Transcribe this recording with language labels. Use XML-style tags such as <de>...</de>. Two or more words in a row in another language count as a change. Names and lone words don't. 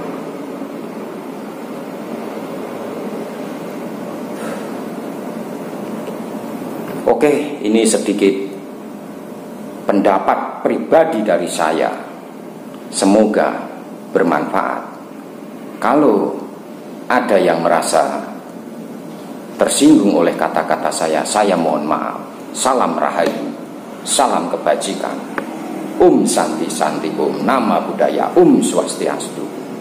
<id>Oke, ini sedikit pendapat pribadi dari saya. Semoga bermanfaat. Kalau ada yang merasa tersinggung oleh kata-kata saya mohon maaf. Salam rahayu, salam kebajikan.</id> <sa>Santi Santi Om, nama budaya Swastiastu.</sa>